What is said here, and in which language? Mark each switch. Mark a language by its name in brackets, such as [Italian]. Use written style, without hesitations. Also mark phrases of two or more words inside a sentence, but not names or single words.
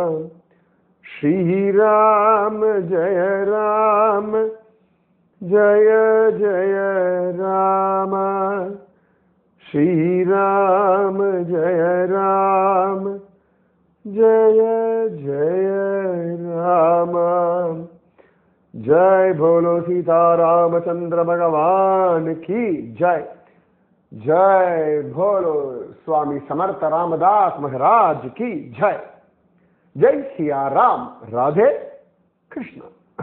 [Sanskrit] श्रीराम जय राम जय जय राम. श्रीराम जय राम जय जय राम. [Hindi] जय बोलो सीता रामचंद्र भगवान की जय. जय बोलो स्वामी समर्थ रामदास महाराज की जय. जय सिया राम. राधे कृष्ण.